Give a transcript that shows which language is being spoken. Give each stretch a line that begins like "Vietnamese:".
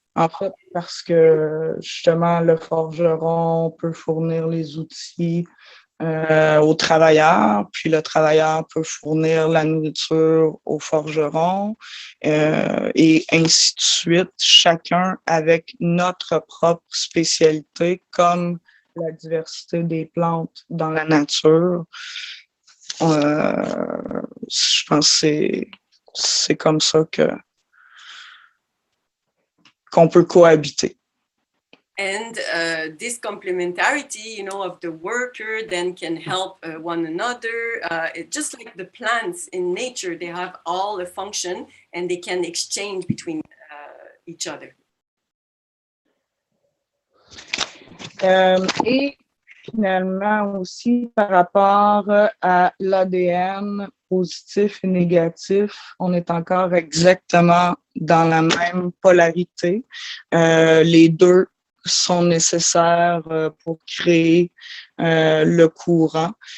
French: En fait, parce que justement, le forgeron peut fournir les outils aux travailleurs, puis le travailleur peut fournir la nourriture au forgeron, et ainsi de suite, chacun avec notre propre spécialité, comme la diversité des plantes dans la nature. Je pense que c'est comme ça qu'on peut cohabiter.
English: And this complementarity, of the worker then can help one another. Just like the plants in nature, they have all a function and they can exchange between each other.
French: Et finalement aussi, par rapport à l'ADN positif et négatif, on est encore exactement dans la même polarité. Les deux sont nécessaires pour créer le courant.